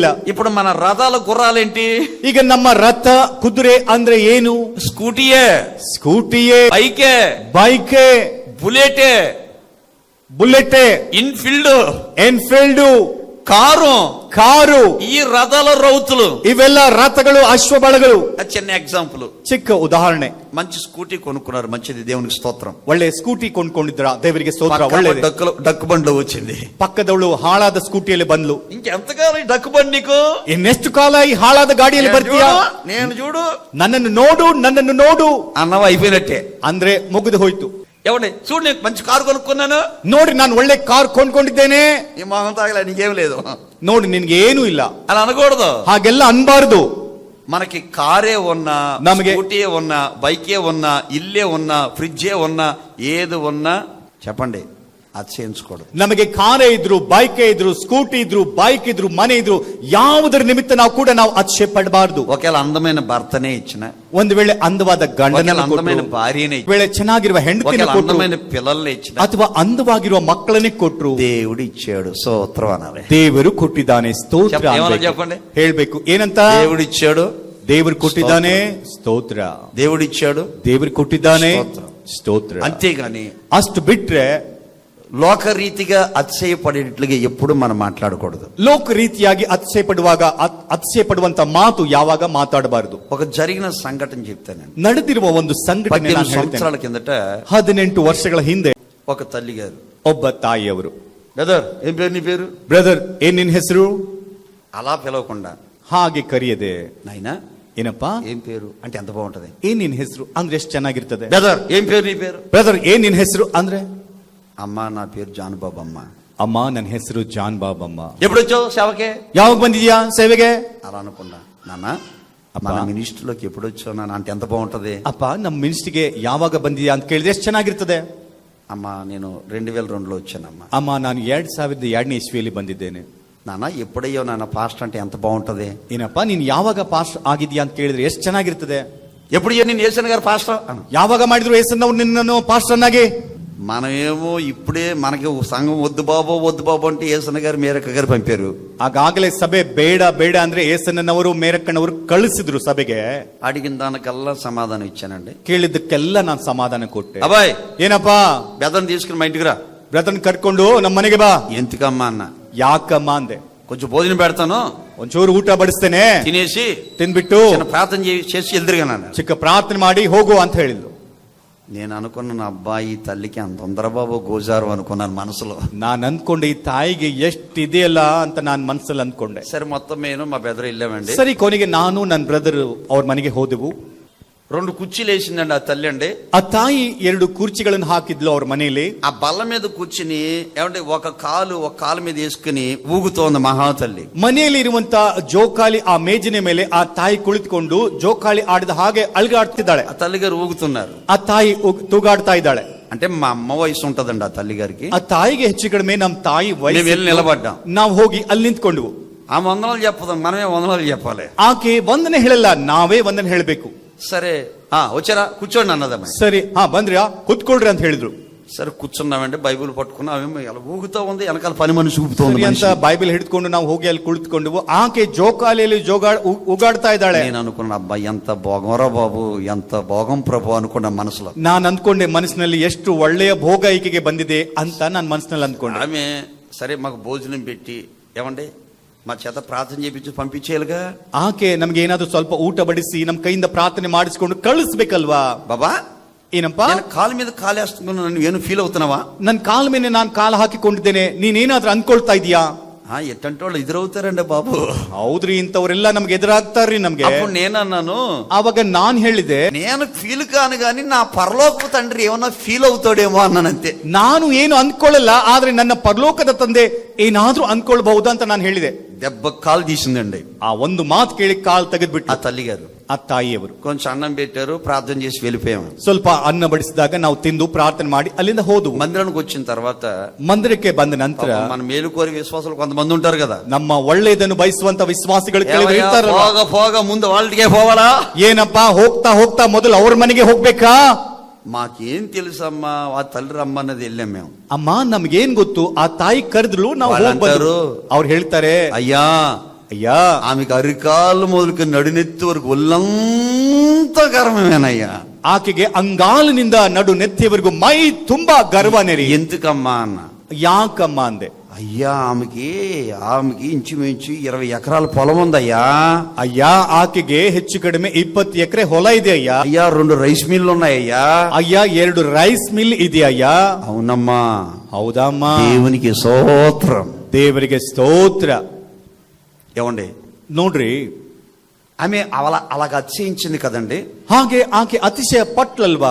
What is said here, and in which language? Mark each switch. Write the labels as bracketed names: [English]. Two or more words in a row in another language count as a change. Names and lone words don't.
[Telugu] ఇప్పుడు మన రథాల గుర్రాలేంటి? [Kannada] ಈಗ ನಮ್ಮ ರಥ ಕುದುರೆ ಅಂದ್ರೆ ಏನು? [Telugu] స్కూటీయే, [Kannada] ಸ್ಕೂಟಿಯೇ, [Telugu] బైకే, [Kannada] ಬೈಕೆ, [Telugu] బుల్లెటే, [Kannada] ಬುಲೆಟೆ, [Telugu] ఇన్ఫీల్డ్, [Kannada] ಎನ್ಫೀಲ್ಡ್, [Telugu] కారు. [Kannada] ಈ [Telugu] రథాల రౌతులు, [Kannada] ಇವೆಲ್ಲ ರಥಗಳು, ಅಶ್ವಬಳಗಳು. [Telugu] చిన్న ఎగ్జాంపుల్, [Kannada] ಚಿಕ್ಕ ಉದಾಹರಣೆ. [Telugu] మంచి స్కూటీ కొనుక్కున్నారు, మంచిది, దేవునికి స్తోత్రం. [Kannada] ಒಳ್ಳೆ ಸ್ಕೂಟಿ ಕೊಂಡ್ಕೊಂಡಿದ್ರ, ದೇವರಿಗೆ ಸ್ತೋತ್ರ. ಒಳ್ಳೆ [Telugu] డక్కు బండ్లో వచ్చింది. [Kannada] ಪಕ್ಕದವಳು ಹಾಳಾದ ಸ್ಕೂಟಿಯಲ್ಲಿ ಬಂದ್ಲು. [Telugu] ఇంకెంతకాలం ఈ డక్కు బండి నీకు? [Kannada] ಇನ್ನೆಷ್ಟು ಕಾಲ ಈ ಹಾಳಾದ ಗಾಡಿಯಲ್ಲಿ ಬರ್ತೀಯಾ? [Telugu] నేను చూడు, [Kannada] ನನ್ನನ್ನು ನೋಡು, ನನ್ನನ್ನು ನೋಡು [Telugu] అన్నవ అయిపోయినట్టే. [Kannada] ಅಂದ್ರೆ ಮುಗಿದು ಹೋಯ್ತು. [Telugu] ఎవడే చూడు, నేను మంచి కారు కొనుక్కున్నాను, [Kannada] ನೋಡಿ ನಾನು ಒಳ್ಳೆ ಕಾರ್ ಕೊಂಡ್ಕೊಂಡಿದ್ದೇನೆ, [Telugu] ఈ మొహం తాగలే, నీకేం లేదు, [Kannada] ನೋಡಿ ನಿನ್ಗೆ ಏನೂ ಇಲ್ಲ, [Telugu] అలా అనకూడదు. [Kannada] ಹಾಗೆಲ್ಲ ಅನ್ಬಾರ್ದು. [Telugu] మనకి కారే ఉన్నా, [Kannada] నಮಗೆ [Telugu] స్కూటీ ఉన్నా, బైకే ఉన్నా, ఇల్లే ఉన్నా, ఫ్రిడ్జే ఉన్నా, ఏది ఉన్నా చెప్పండి, అతిశయించకూడదు. [Kannada] ನಮಗೆ ಕಾರೇ ಇದ್ರು, ಬೈಕೆ ಇದ್ರು, ಸ್ಕೂಟಿ ಇದ್ರು, ಬೈಕ್ ಇದ್ರು, ಮನೆ ಇದ್ರು, ಯಾವುದರ ನಿಮಿತ್ತ ನಾವು ಕೂಡ ನಾವು ಅತಿಶಯ ಪಡಬಾರ್ದು. [Telugu] ఒకవేళ అందమైన భర్తనే ఇచ్చిన, [Kannada] ಒಂದು ವೇಳೆ ಅಂದವಾದ ಗಂಡನ, [Telugu] అందమైన భార్యనే, [Kannada] ವೇಳೆ ಚೆನ್ನಾಗಿರುವ ಹೆಂಡತಿನ ಕೊಟ್ರು, [Telugu] అందమైన పిల్లల్ని ఇచ్చిన, [Kannada] ಅಥವಾ ಅಂದವಾಗಿರುವ ಮಕ್ಕಳನ್ನೇ ಕೊಟ್ರು, [Telugu] దేవుడు ఇచ్చాడు, స్తోత్రం అనాలి. [Kannada] ದೇವರು ಕೊಟ್ಟಿದ್ದಾನೆ, ಸ್ತೋತ್ರ ಅನ್ಬೇಕು. [Telugu] చెప్పండి, [Kannada] ಹೇಳ್ಬೇಕು ಏನಂತ? [Telugu] దేవుడు ఇచ్చాడు, [Kannada] ದೇವರು ಕೊಟ್ಟಿದ್ದಾನೆ, ಸ್ತೋತ್ರ. [Telugu] దేవుడు ఇచ్చాడు, [Kannada] ದೇವರು ಕೊಟ್ಟಿದ್ದಾನೆ, ಸ್ತೋತ್ರ. [Telugu] అంతేగాని [Kannada] ಅಷ್ಟು ಬಿಟ್ರೆ [Telugu] లోకరీతిగా అతిశయపడేట్లుగా ఎప్పుడు మనం మాట్లాడకూడదు. [Kannada] ಲೋಕ ರೀತಿಯಾಗಿ ಅತಿಶಯ ಪಡುವಾಗ ಅತಿಶಯ ಪಡುವಂತ ಮಾತು ಯಾವಾಗ ಮಾತಾಡಬಾರದು. [Telugu] ఒక జరిగిన సంఘటన చెప్తానండి. [Kannada] ನಡೆದಿರುವ ಒಂದು ಸಂಘಟನೆ [Telugu] 18 సంవత్సరాల కిందట [Kannada] 18 ವರ್ಷಗಳ ಹಿಂದೆ [Telugu] ఒక తల్లి గారు, [Kannada] ಒಬ್ಬ ತಾಯಿಯವರು, [Telugu] బ్రదర్ ఏం పేరు నీ పేరు? [Kannada] ಬ್ರದರ್ ಏನ್ ನಿನ್ ಹೆಸರು? [Telugu] అలా పిలవకుండా [Kannada] ಹಾಗೆ ಕರೆಯದೆ, [Telugu] నాయనా [Kannada] ಏನಪ್ಪಾ [Telugu] ఏం పేరు అంటే ఎంత బాగుంటది. [Kannada] ಏನ್ ನಿನ್ ಹೆಸರು ಅಂದ್ರೆ ಎಷ್ಟು ಚೆನ್ನಾಗಿರ್ತದೆ. [Telugu] బ్రదర్ ఏం పేరు నీ పేరు? [Kannada] ಬ್ರದರ್ ಏನ್ ನಿನ್ ಹೆಸರು ಅಂದ್ರೆ, [Telugu] అమ్మా నా పేరు జాన్ బాబు అమ్మ. [Kannada] ಅಮ್ಮ ನನ್ನ ಹೆಸರು ಜಾನ್ ಬಾಬಮ್ಮ. [Telugu] ఎప్పుడు వచ్చావు సేవకే? [Kannada] ಯಾವಾಗ ಬಂದಿದ್ಯಾ ಸೇವೆಗೆ? [Telugu] అలా అనుకున్నా. నాన్న మన మినిస్ట్రీలోకి ఎప్పుడు వచ్చావు నాన్న అంటే ఎంత బాగుంటది. [Kannada] ಅಪ್ಪ ನಮ್ಮ ಮಿನಿಸ್ಟ್ರಿಗೆ ಯಾವಾಗ ಬಂದಿದ್ಯಾ ಅಂತ ಕೇಳಿದ್ರೆ ಎಷ್ಟು ಚೆನ್ನಾಗಿರ್ತದೆ. [Telugu] అమ్మ నేను 2002లో వచ్చానమ్మా. [Kannada] ಅಮ್ಮ ನಾನು 2002ನೇ ಇಸ್ವಿಯಲ್ಲಿ ಬಂದಿದ್ದೇನೆ. [Telugu] నాన్న ఎప్పుడయ్యో నాన్న పాస్టర్ అంటే ఎంత బాగుంటది. [Kannada] ಏನಪ್ಪ ನೀನ್ ಯಾವಾಗ ಪಾಸ್ಟರ್ ಆಗಿದ್ಯಾ ಅಂತ ಕೇಳಿದ್ರೆ ಎಷ್ಟು ಚೆನ್ನಾಗಿರ್ತದೆ. [Telugu] ఎప్పుడు నేను యేసన్ గారు పాస్టర్, [Kannada] ಯಾವಾಗ ಮಾಡಿದ್ರು ಏಸನ್ನವ್ರು ನಿನ್ನನ್ನು ಪಾಸ್ಟರ್ ಅನ್ನಾಗಿ. [Telugu] మనమేమో ఇప్పుడే మనకి సంఘం వద్దు బాబు అంటే యేసన్న గారు మేరక్క గారు పంపారు. [Kannada] ಆಗಾಗಲೇ ಸಭೆ ಬೇಡ ಬೇಡ ಅಂದ್ರೆ ಏಸನ್ನವರು ಮೇರಕ್ಕನವರು ಕಳಿಸಿದ್ರು ಸಭೆಗೆ. [Telugu] అడిగిన దానికల్లా సమాధానం ఇచ్చానండి. [Kannada] ಕೇಳಿದ್ದಕ್ಕೆಲ್ಲ ನಾನು ಸಮಾಧಾನ ಕೊಟ್ಟೆ. [Telugu] అబ్బాయి [Kannada] ಏನಪ್ಪಾ, [Telugu] బెదం తీసుకుని మా ఇంటికి రా. [Kannada] ಬ್ರದರ್ನ ಕರ್ಕೊಂಡು ನಮ್ಮ ಮನೆಗೆ ಬಾ. [Telugu] ఎందుకమ్మా అన్న? [Kannada] ಯಾಕಮ್ಮ ಅಂದೆ. [Telugu] కొంచెం భోజనం పెడతాను, [Kannada] ಒಂಚೂರು ಊಟ ಬಡಿಸ್ತೇನೆ, [Telugu] తినేసి [Kannada] ತಿನ್ಬಿಟ್ಟು [Telugu] చిన్న ప్రార్థన చేసి ఎదురుగాను. [Kannada] ಚಿಕ್ಕ ಪ್ರಾರ್ಥನೆ ಮಾಡಿ ಹೋಗು ಅಂತ ಹೇಳಿದ್ರು. [Telugu] నేను అనుకున్న అబ్బాయి తల్లికి అంత తొందరబాబు గోజారు అనుకున్నాను మనసులో. [Kannada] ನಾನು ಅನ್ಕೊಂಡೆ ಈ ತಾಯಿಗೆ ಎಷ್ಟಿದೆಯಲ್ಲ ಅಂತ ನಾನು ಮನಸ್ಸಲ್ಲಿ ಅನ್ಕೊಂಡೆ. [Telugu] సరే మొత్తం నేను మా బెదరు వెళ్ళామండి. [Kannada] ಸರಿ, ಕೊನೆಗೆ ನಾನು ನನ್ನ ಬ್ರದರ್ ಅವ್ರ ಮನೆಗೆ ಹೋದೆವು. [Telugu] 2 కుర్చీలు వేసిందండి ఆ తల్లి అండి. [Kannada] ಆ ತಾಯಿ 2 ಕುರ್ಚಿಗಳನ್ನು ಹಾಕಿದ್ಲು ಅವ್ರ ಮನೆಯಲ್ಲಿ. [Telugu] ఆ బల్ల మీద కూర్చుని ఏమంటే ఒక కాలు మీద వేసుకుని ఊగుతోంది మహాతల్లి. [Kannada] ಮನೆಯಲ್ಲಿ ಇರುವಂತ ಜೋಕಾಲಿ ಆ ಮೇಜಿನ ಮೇಲೆ ಆ ತಾಯಿ ಕುಳಿತುಕೊಂಡು ಜೋಕಾಲಿ ಆಡಿದ ಹಾಗೆ ಅಲ್ಗಾಡ್ತಿದ್ದಾಳೆ. [Telugu] ఆ తల్లి గారు ఊగుతున్నారు. [Kannada] ಆ ತಾಯಿ ತೂಗಾಡ್ತಾ ಇದ್ದಾಳೆ. [Telugu] అంటే మా అమ్మ వయసు ఉంటదండి ఆ తల్లి గారికి. [Kannada] ಆ ತಾಯಿಗೆ ಹೆಚ್ಚು ಕಡಿಮೆ ನಮ್ಮ ತಾಯಿ [Telugu] మేము వెళ్ళి నిలబడ్డాం. [Kannada] ನಾವು ಹೋಗಿ ಅಲ್ಲಿ ನಿಂತ್ಕೊಂಡ್ವು. [Telugu] ఆ వందనాలు చెప్పదాం, మనమే వందనాలు చెప్పాలి. [Kannada] ಆಕೆ ವಂದನೆ ಹೇಳಲ್ಲ, ನಾವೇ ವಂದನೆ ಹೇಳಬೇಕು. [Telugu] సరే వచ్చారా కూర్చోండి అన్నదమ్మ. [Kannada] ಸರಿ ಬಂದ್ರಿ ಕೂತ್ಕೊಳ್ರಿ ಅಂತ ಹೇಳಿದ್ರು. [Telugu] సరే కూర్చున్నామంటే బైబిల్ పట్టుకున్నా అవేమో ఎలా ఊగుతా ఉంది, వెనకాల పని మనిషి ఊపుతోంది [Kannada] ಅಂತ ಬೈಬಲ್ ಹಿಡಿದುಕೊಂಡು ನಾವು ಹೋಗಿ ಅಲ್ಲಿ ಕುಳಿತುಕೊಂಡ್ವು. ಆಕೆ ಜೋಕಾಲಿಯಲ್ಲಿ ಉಗಾಡ್ತಾ ಇದ್ದಾಳೆ. [Telugu] నేను అనుకున్నా అబ్బాయి ఎంత భోగంరా బాబు, ఎంత భోగం ప్రభు అనుకున్నా మనసులో. [Kannada] ನಾನು ಅಂದ್ಕೊಂಡೆ ಮನಸ್ಸಿನಲ್ಲಿ ಎಷ್ಟು ಒಳ್ಳೆಯ ಭೋಗ ಈಕೆಗೆ ಬಂದಿದೆ ಅಂತ ನಾನು ಮನಸ್ಸಿನಲ್ಲಿ ಅಂದ್ಕೊಂಡೆ. [Telugu] ఆమె సరే మాకు భోజనం పెట్టి ఏమండి మా చేత ప్రార్థన చేపించి పంపించేయాలిగా. [Kannada] ಆಕೆ ನಮ್ಗೆ ಏನಾದ್ರು ಸ್ವಲ್ಪ ಊಟ ಬಡಿಸಿ ನಮ್ ಕೈಯಿಂದ ಪ್ರಾರ್ಥನೆ ಮಾಡಿಸ್ಕೊಂಡು ಕಳಿಸ್ಬೇಕಲ್ವಾ. [Telugu] బాబా [Kannada] ಏನಪ್ಪ, [Telugu] కాలు మీద కాలేస్తున్నాను, నన్ను ಏನು ఫీల్ అవుతున్నావా? [Kannada] ನನ್ ಕಾಲ ಮೇಲೆ ನಾನು ಕಾಲು ಹಾಕಿಕೊಂಡಿದ್ದೇನೆ, ನೀನೇನಾದ್ರೂ ಅನ್ಕೊಳ್ತಾ ಇದೀಯಾ? [Telugu] ఎట్టంటే వాళ్ళు ఎదురవుతారండి బాబు. [Kannada] ಹೌದ್ರಿ, ಇಂಥವ್ರೆಲ್ಲ ನಮ್ಗೆ ಎದುರಾಗ್ತಾರ್ರಿ ನಮ್ಗೆ. [Telugu] అప్పుడు నేనన్నాను, [Kannada] ಆವಾಗ ನಾನ್ ಹೇಳಿದೆ, [Telugu] నేను ఫీల్ కాను గాని నా పరలోకపు తండ్రి ఏమన్నా ఫీల్ అవుతాడేమో అన్నానంతే. [Kannada] ನಾನು ಏನು ಅನ್ಕೊಳ್ಳಲ್ಲ, ಆದ್ರೆ ನನ್ನ ಪರಲೋಕದ ತಂದೆ ಏನಾದ್ರೂ ಅನ್ಕೊಳ್ಬಹುದು ಅಂತ ನಾನು ಹೇಳಿದೆ. [Telugu] దెబ్బ కాలు తీసిందండి. [Kannada] ಆ ಒಂದು ಮಾತು ಕೇಳಿ ಕಾಲ್ ತೆಗೆದ್ಬಿಟ್ಟು [Telugu] ఆ తల్లి గారు [Kannada] ಆ ತಾಯಿಯವರು [Telugu] కొంచెం అన్నం పెట్టారు, ప్రార్థన చేసి వెళ్ళిపోయాము. [Kannada] ಸ್ವಲ್ಪ ಅನ್ನ ಬಡಿಸಿದಾಗ ನಾವು ತಿಂದು ಪ್ರಾರ್ಥನೆ ಮಾಡಿ ಅಲ್ಲಿಂದ ಹೋದ್ವು. [Telugu] మందిరానికి వచ్చిన తర్వాత [Kannada] ಮಂದಿರಕ್ಕೆ ಬಂದ ನಂತರ [Telugu] మన మేలుకోరి విశ్వాసాలు కొంతమంది ఉంటారు కదా, [Kannada] ನಮ್ಮ ಒಳ್ಳೆಯದನ್ನು ಬಯಸುವಂತ ವಿಶ್ವಾಸಿಗಳು ಕೆಲವರು ಇರ್ತಾರಲ್ಲ. [Telugu] పోగ ముందు వాళ్ళకే పోవాలా, [Kannada] ಏನಪ್ಪಾ ಹೋಗ್ತಾ ಹೋಗ್ತಾ ಮೊದಲು ಅವ್ರ ಮನೆಗೆ ಹೋಗ್ಬೇಕಾ? [Telugu] మాకేం తెలుసమ్మా, ఆ తల్లి రమ్మన్నది వెళ్ళాం మేము. [Kannada] ಅಮ್ಮ ನಮ್ಗೇನ್ ಗೊತ್ತು, ಆ ತಾಯಿ ಕರೆದ್ರು ನಾವು [Telugu] వాళ్ళు [Kannada] ಹೋಗ್ಬಂದ್ರು. [Telugu] అంటారు, [Kannada] ಅವ್ರು ಹೇಳ್ತಾರೆ, [Telugu] అయ్యా [Kannada] ಅಯ್ಯ [Telugu] ఆమెకు అరికాలు మొదలుకి నడినెత్తి వరకు ఒళ్ళంతా గర్వమేనయ్యా. [Kannada] ಆಕೆಗೆ ಅಂಗಾಲಿನಿಂದ ನಡು ನೆತ್ತಿಯವರೆಗೂ ಮೈ ತುಂಬಾ ಗರ್ವನೇರಿ. [Telugu] ఎందుకమ్మా అన్న. [Kannada] ಯಾಕಮ್ಮ ಅಂದೆ. [Telugu] అయ్యా ఆమెకి ఇంచుమించు 20 ఎకరాల పొలం ఉందయ్యా. [Kannada] ಅಯ್ಯ ಆಕೆಗೆ ಹೆಚ್ಚು ಕಡಿಮೆ 20 ಎಕರೆ ಹೊಲ ಇದೆ ಅಯ್ಯ. [Telugu] అయ్యా 2 రైస్ మిల్లు ఉన్నాయ్యా. [Kannada] ಅಯ್ಯ 2 ರೈಸ್ ಮಿಲ್ ಇದೆಯಯ್ಯ. [Telugu] అవునమ్మా. [Kannada] ಹೌದಮ್ಮ. [Telugu] దేవునికి స్తోత్రం. [Kannada] ದೇವರಿಗೆ ಸ್ತೋತ್ರ. [Telugu] ఏమండి [Kannada] ನೋಡ್ರಿ, [Telugu] ఆమె అలాగ అతిశయించింది కదండి. [Kannada] ಹಾಗೆ ಆಕೆ ಅತಿಶಯ ಪಟ್ಲಲ್ವಾ.